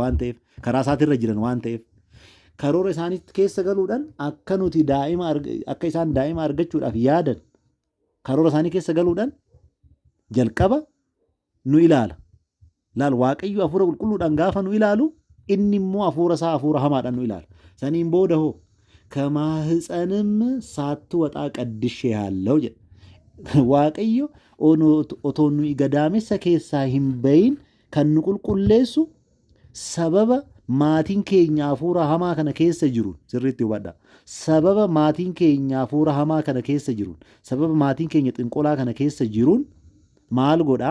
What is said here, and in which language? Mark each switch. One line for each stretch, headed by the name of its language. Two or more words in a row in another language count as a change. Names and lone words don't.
Oromo: waan ta'eef karaa isaatirra jiran waan ta'eef karoora isaanii keessa galuudhaan akka nuti akka isaan daa'ima argachuudhaaf yaadan karoora isaanii keessa galuudhaan jalqaba nu ilaala waaqayyo hafuura qulqulluudhaan gaafa nu ilaalu inni immoo hafuura isaa hafuura hamaadhaan nu ilaala saniin booda hoo
Amharic: ከማህፀንም ሳትወጣ ቀድሼሃለሁ
Oromo: jedha waaqayyo otoo nu gadaamessa keessaa hin bayin kan nu qulqulleessu sababa maatiin keenya hafuura hamaa kana keessa jiruun sirriitti hubadha. Sababa maatiin keenya hafuura hamaa kana keessa jiruun, sababa maatiin keenya xinqolaa kana keessa jiruun maal godhaa?